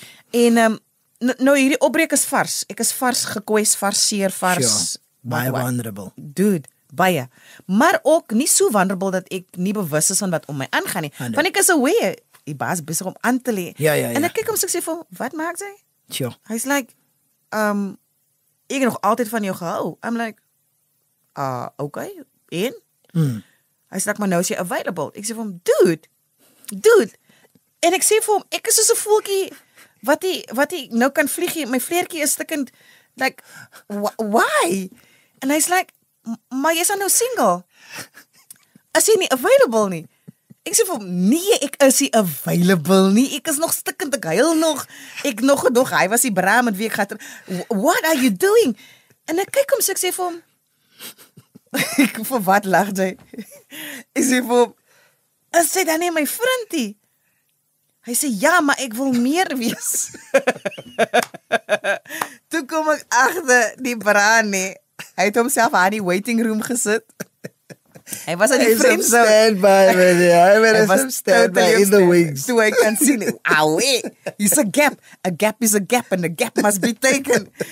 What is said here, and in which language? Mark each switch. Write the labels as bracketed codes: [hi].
[af] En nou hierdie opbreek is vars, ek is vars gekwes, vars seer, vars. [en] Sure. [af] Baie vulnerable. Dude, baie. Maar ook nie so vulnerable dat ek nie bewus is van wat om my aangaan nie. Want ek is aware, die baas besig om aan te lê. Ja. En ek kyk hom so ek sê vir hom, wat maak jy? [en] Sure. [af] Hy's like, ek het nog altyd van jou gehou. [en] I'm like, okay, [af] en? Hy's like, maar nou is jy available. Ek sê vir hom, dude. En ek sê vir hom, ek is soos 'n voeltjie wat hy nou kan vlieg, my vleertjie is stikkend, [en] like, why? [af] En hy's like, maar jy's nou single. Is jy nie available nie? Ek sê vir hom, nee, ek is nie available nie, ek is nog stikkend, ek huil nog, hy was die bra met wie ek gaat, [en] what are you doing? [af] En ek kyk hom, so ek sê vir hom, vir wat lag jy? Ek sê vir hom, is jy dan nie my vriendie? Hy sê, ja, maar ek wil meer wees. Toe kom ek agter die brand nie. Hy het homself aan die waiting room gesit. Hy was aan die friendzone. [en] Hy was standby in the wings. [af] Toe hy kan sien, [en] he's a gap. A gap is a gap and a gap must be taken.